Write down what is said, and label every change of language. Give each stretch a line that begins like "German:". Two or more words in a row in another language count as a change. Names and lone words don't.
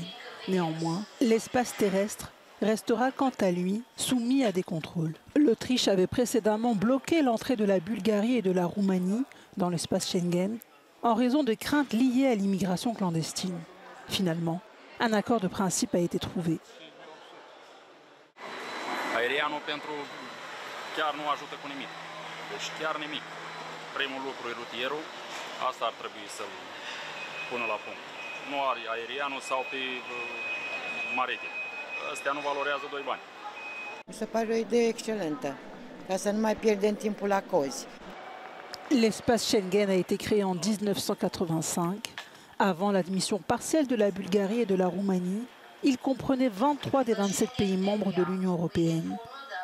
French: Néanmoins, l'espace terrestre restera quant à lui soumis à des contrôles. L'Autriche avait précédemment bloqué l'entrée de la Bulgarie et de la Roumanie dans l'espace Schengen en raison de craintes liées à l'immigration clandestine. Finalement, un accord de principe a été trouvé.
Romanian: Chiar nu ajută cu nimic. Deci chiar nimic. Primul lucru e rutierul, asta ar trebui să-l pună la punct. Nu aerianul sau pe maritim. Astea nu valorează doi bani. Mi se pare o idee excelentă, ca să nu mai pierdem timpul la cozi.
French: L'espace Schengen a été créé en 1985. Avant l'admission partielle de la Bulgarie et de la Roumanie, il comprenait 23 des 27 pays membres de l'Union européenne.